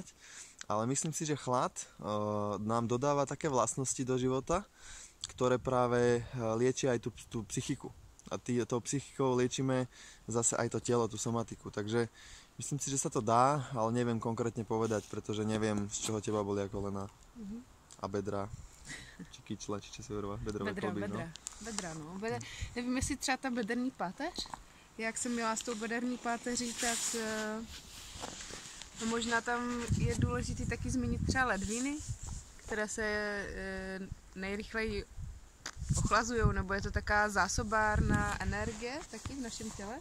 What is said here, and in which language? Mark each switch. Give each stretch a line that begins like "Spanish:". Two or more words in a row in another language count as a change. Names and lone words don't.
Slovak: Ale myslím si, že chlad nám dodáva také vlastnosti do života, ktoré práve liečia aj tú psychiku. A tou psychikou liečíme zase aj to telo, tú somatiku. Takže myslím si, že sa to dá, ale neviem konkrétne povedať, pretože neviem, z čoho teba bolia kolena a bedra.
Czech: Či kyčle, či se jmenuje bedrové kloby. Bedra, no. Nevím, jestli třeba ta bederní páteř. Jak jsem měla s tou bederní páteří, tak možná tam je důležité taky zmínit třeba ledviny, které se nejrychleji ochlazují, nebo je to taká zásobárna energie taky v našem těle.